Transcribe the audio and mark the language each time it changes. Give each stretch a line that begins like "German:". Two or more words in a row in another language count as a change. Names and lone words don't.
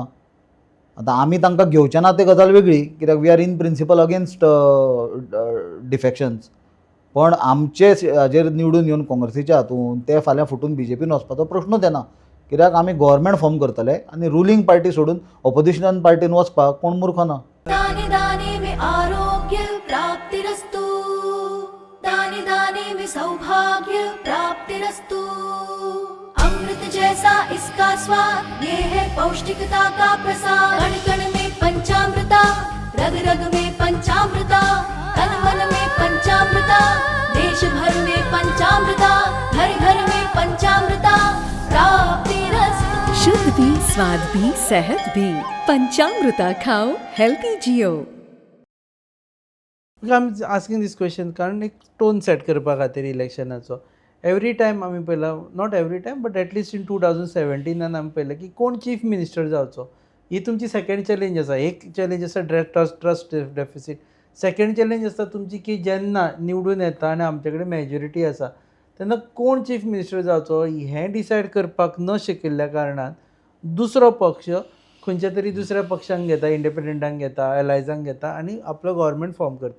Konkani: आतां आमी तांकां घेवचे ना ती गजाल वेगळी, कित्याक
English: we are in principle against defections.
Konkani: पण आमचे हाजेर निवडून येवन काँग्रेसीच्या हातून ते फाल्यां फुटून BJPन वचपाचो प्रश्नूच येना, कित्याक आमी
English: government form
Konkani: करतले आनी
English: ruling party
Konkani: सोडून
English: opposition party
Konkani: वचपाक कोण मूर्ख ना.
Hindi: दाने दाने में
Sanskrit: आरोग्य प्राप्तिरस्तु,
Hindi: दाने दाने में
Sanskrit: सौभाग्य प्राप्तिरस्तु.
Hindi: अमृत जैसा इसका स्वाद, ये है पौष्टिकता का प्रसाद. कण कण में पंचामृता, रग रग में पंचामृता, तन मन में पंचामृता, देश भर में पंचामृता, घर घर में पंचामृता प्राप्तिरस्तु. शुद्ध भी, स्वाद भी, सेहत भी. पंचामृता खाओ, हेल्थी जियो.
English: I am asking this question
Konkani: कारण एक
English: tone set
Konkani: करपा खातीर इलेक्शनाचो.
English: every time
Konkani: आमी पळयला,
English: not every time but at least in 2017
Konkani: आमी पळयलें की कोण
English: chief minister
Konkani: जावचो. ही तुमची
English: second challenge
Konkani: आसा. एक चॅलेंज आसा
English: trust deficit. second challenge
Konkani: आसता तुमची की जेन्ना निवडून येता आनी आमचे कडेन मेजॉरिटी आसा तेन्ना कोण
English: chief minister
Konkani: जावचो हें डिसायड करपाक न शिकिल्ल्या कारणान दुसरो पक्ष खंयच्या तरी दुसऱ्या पक्षांक घेता, इंडिपेंडंटांक घेता, एलायजांक घेता आनी आपलो
English: government form
Konkani: करता.